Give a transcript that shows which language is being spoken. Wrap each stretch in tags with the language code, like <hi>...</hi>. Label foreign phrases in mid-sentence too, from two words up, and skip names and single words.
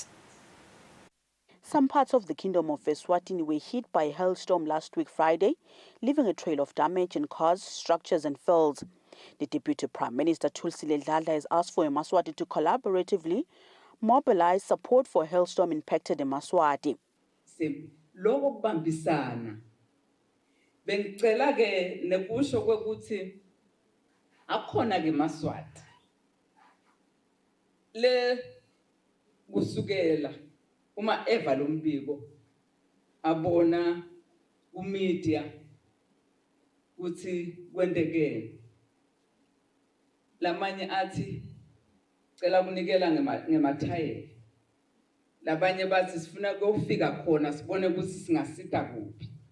<en>Some parts of the Kingdom of Eswatini were hit by a hailstorm last week Friday, leaving a trail of damage in cars, structures and fields. The Deputy Prime Minister Kusile has asked for Eswatini to collaboratively mobilize support for hailstorm-impacted Eswatini.</en> <ss>Lokho kubambisana bengicela ke nekusho ukuthi akhona ke Maswati le kusukela uma eva lombiko abona kumedia ukuthi kwendekene lamanye athi cela kunikela ngemathayeli labanye bathi sifuna ukufika khona sibone ukuthi singasita kuphi</ss>